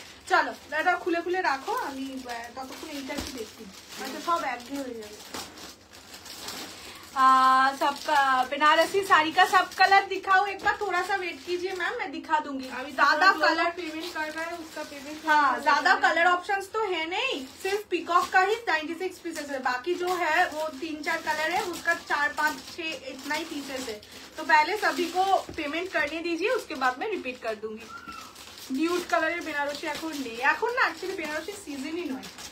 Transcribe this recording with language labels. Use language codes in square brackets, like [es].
[bn] চলো এটা খুলে খুলে রাখো, আমি ততক্ষণ এইটা একটু দেখি, হয়তো সব একঘেয়ে হয়ে যাবে। [hi] सबका बनारसी साड़ी का सब कलर दिखाओ एक बार, थोड़ा सा वेट कीजिए मैम, मैं दिखा दूंगी। अभी ज्यादा कलर पेमेंट कर रहा है, उसका पेमेंट, हाँ ज्यादा कलर ऑप्शंस तो है नहीं, सिर्फ पिकॉक का ही 96 पीसेस है, बाकी जो है वो 3-4 कलर है, उसका 4-5-6 इतना ही पीसेस है। तो पहले सभी को पेमेंट करने दीजिए, उसके बाद मैं रिपीट कर दूंगी। [bn] न्यूड कलर बेनारसी এখন নেই, এখন না অ্যাকচুয়ালি বেনারসি সিজনই নয়।